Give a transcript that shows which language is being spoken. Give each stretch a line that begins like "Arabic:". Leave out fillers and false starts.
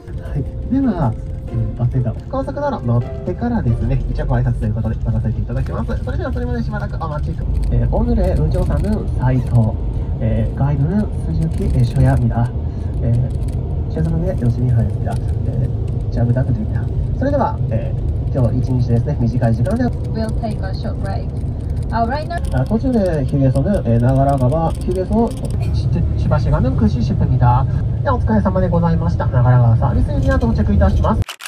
Japanese: はい、では、バスが高速道路乗ってからですね、一応ご挨拶ということで乗らせていただきます。それではそれまでしばらくお待ちください。
Korean: 오늘의 운전사는 사이토, 가이드는 스즈키 쇼야입니다. 죄송한데 열심히 하겠습니다. 잘 부탁드립니다.
Japanese: それでは、今日一日ですね、短い時間で
English: We'll take a short break. Right now.
Japanese: 途中で
Korean: 휴게소는 나가라가와 휴게소 시바시가는9시 10분입니다.
Japanese: お疲れ様でございました。長良川サービスエリア到着いたします。